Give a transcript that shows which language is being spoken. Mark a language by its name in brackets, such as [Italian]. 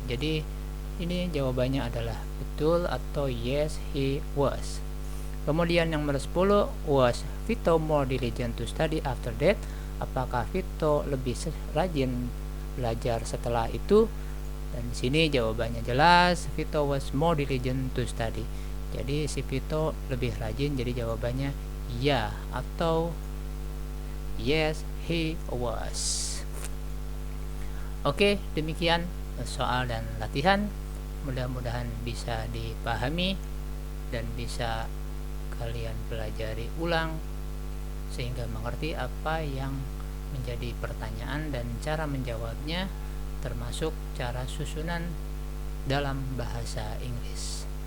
[Indonesian] Jadi ini jawabannya adalah betul atau [English] yes he was. [Indonesian] Kemudian yang nomor [English] 10, was Vito more diligent to study after that? [Indonesian] Apakah Vito lebih rajin belajar setelah itu? Dan di sini jawabannya jelas, [English] Vito was more diligent to study. [Indonesian] Jadi si Vito lebih rajin, jadi jawabannya ya atau [English] yes he was. [Indonesian] Oke, demikian soal dan latihan. Mudah-mudahan bisa dipahami dan bisa kalian pelajari ulang sehingga mengerti apa yang menjadi pertanyaan dan cara menjawabnya, termasuk cara susunan dalam bahasa Inggris.